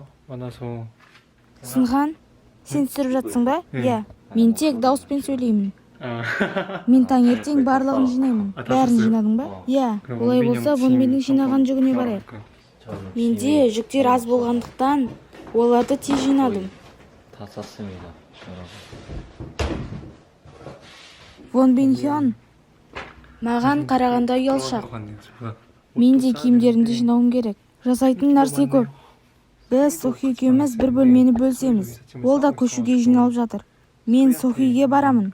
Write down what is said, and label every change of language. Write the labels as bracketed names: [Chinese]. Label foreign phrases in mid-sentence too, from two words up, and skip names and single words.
[Kazakh] Сынхан, сен түсіріп жатсың ба? Иә. Мен тек дауыспен сөйлеймін. Мен таңертең барлығын жинаймын. Бәрін жинадың ба? Иә. Олай болса, бұны менің жинаған жүгіне барайық. Менде жүктер аз болғандықтан оларды тез жинадым. [Korean] 다 썼습니다, 여러분. [Kazakh] Вон Бин Хён. Маған қарағанда ұялшақ. Мен де киімдерімді жинауым керек. Жасайтын нәрсе көп. Біз Сохи екеуміз бір бөлмені бөлсеміз. Ол да көшуге жиналып жатыр. Мен Сохиге барамын.